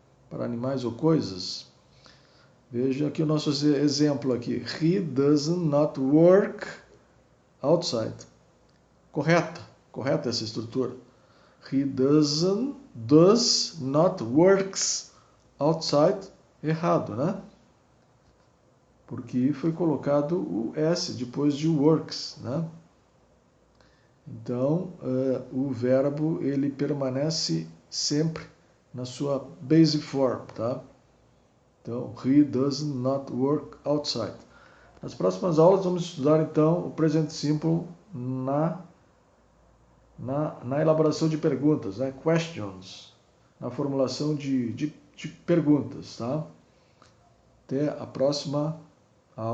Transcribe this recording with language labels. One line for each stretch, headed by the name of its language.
Portuguese: Para animais ou coisas. Veja aqui o nosso exemplo aqui.
English: He does not work outside.
Portuguese: Correta essa estrutura.
English: He does not works outside.
Portuguese: Errado, né? Porque foi colocado o S depois de works, né? Então, o verbo ele permanece sempre na sua basic form, tá? Então,
English: he does not work outside.
Portuguese: Nas próximas aulas vamos estudar então o present simple na elaboração de perguntas, né? Questions, na formulação de perguntas, tá? Até a próxima aula.